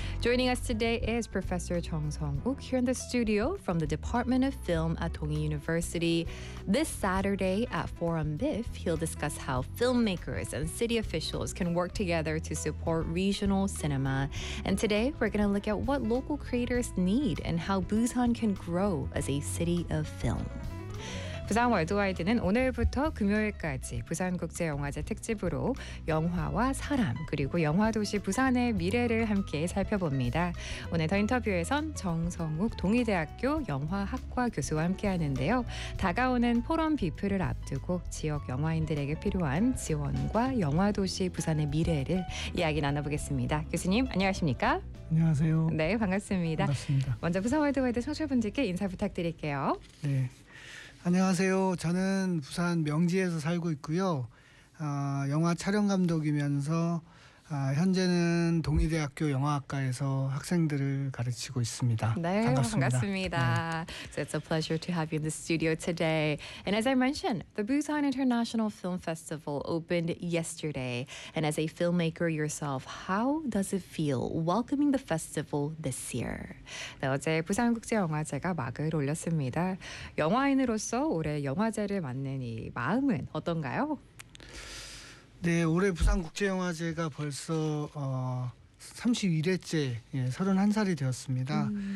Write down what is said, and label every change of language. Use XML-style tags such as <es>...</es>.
<en>Joining us today is Professor Chung Song-wook here in the studio from the Department of Film at Dongi University. This Saturday at Forum BIF, he'll discuss how filmmakers and city officials can work together to support regional cinema. And today, we're going to look at what local creators need and how Busan can grow as a city of film.</en> <ko>부산 월드와이드는 오늘부터 금요일까지 부산국제영화제 특집으로 영화와 사람 그리고 영화도시 부산의 미래를 함께 살펴봅니다. 오늘 더 인터뷰에선 정성욱 동의대학교 영화학과 교수와 함께하는데요. 다가오는 포럼 비프를 앞두고 지역 영화인들에게 필요한 지원과 영화도시 부산의 미래를 이야기 나눠보겠습니다. 교수님 안녕하십니까? 안녕하세요. 네, 반갑습니다. 반갑습니다. 먼저 부산 월드와이드 청취자분들께 인사 부탁드릴게요. 네. 안녕하세요. 저는 부산 명지에서 살고 있고요. 영화 촬영 감독이면서 현재는 동의대학교 영화학과에서 학생들을 가르치고 있습니다. 네, 반갑습니다.</ko> <en>So it's a pleasure to have you in the studio today. And as I mentioned, the Busan International Film Festival opened yesterday. And as a filmmaker yourself, how does it feel welcoming the festival this year?</en> <ko>네, 어제 부산국제영화제가 막을 올렸습니다. 영화인으로서 올해 영화제를 맞는 이 마음은 어떤가요? 네, 올해 부산국제영화제가 벌써 31회째, 예, 31살이 되었습니다.</ko>